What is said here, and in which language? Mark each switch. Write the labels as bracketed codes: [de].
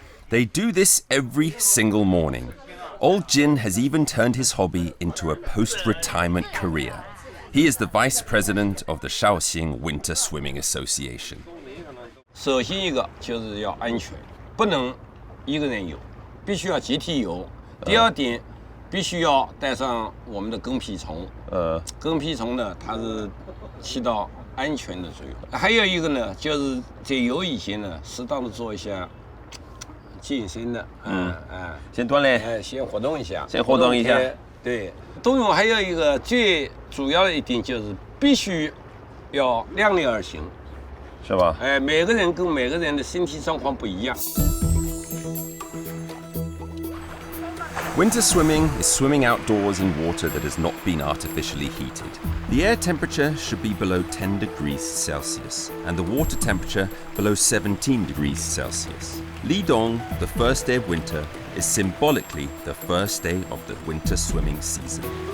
[en] They do this every single morning. Old Jin has even turned his hobby into a post-retirement career. He is the vice president of the Shaoxin Winter Swimming Association. [zh] 首先一个就是要安全，不能一个人游，必须要集体游。第二点，必须要带上我们的跟屁虫。跟屁虫呢，它是起到安全的作用。还有一个呢，就是在游以前呢，适当的做一下健身的，先锻炼，先活动一下，对，冬泳还有一个最主要的一点就是必须要量力而行，是吧？每个人跟每个人的身体状况不一样。 [en] Winter swimming is swimming outdoors in water that has not been artificially heated. The air temperature should be below 10 degrees Celsius and the water temperature below 17 degrees Celsius. Lidong, the first day of winter, is symbolically the first day of the winter swimming season.